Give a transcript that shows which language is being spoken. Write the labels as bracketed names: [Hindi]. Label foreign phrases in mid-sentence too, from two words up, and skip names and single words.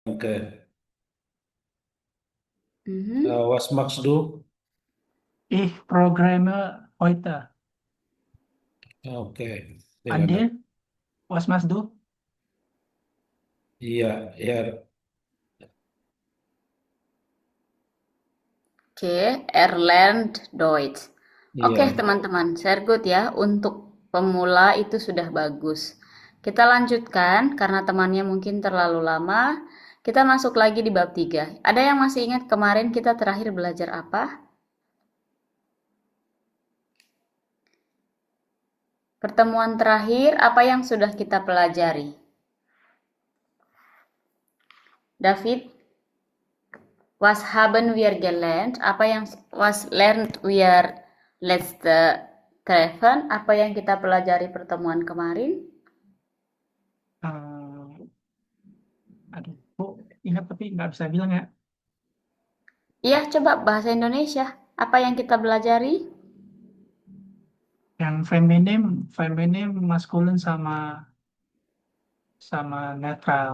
[Indonesian] Oke. Mhm. [German] Was magst du? Ich programme heute. Oke. Und [Indonesian] Dengan [German] dir? Was machst du? [Indonesian] iya, ya, Oke, [German] Erlernt Deutsch. [Indonesian] Oke, iya. teman-teman, [English] share good [Indonesian] ya. Untuk pemula itu sudah bagus. Kita lanjutkan karena temannya mungkin terlalu lama. Kita masuk lagi di bab 3. Ada yang masih ingat kemarin kita terakhir belajar apa? Pertemuan terakhir, apa yang sudah kita pelajari? [German] David, was haben wir gelernt? [Indonesian] Apa yang [German] was lernt wir letzte treffen? [Indonesian] Apa yang kita pelajari pertemuan kemarin? Eh, aduh, ingat tapi nggak bisa bilang ya. Iya, coba bahasa Indonesia. Apa yang kita pelajari? Yang feminim, feminim, maskulin sama sama netral.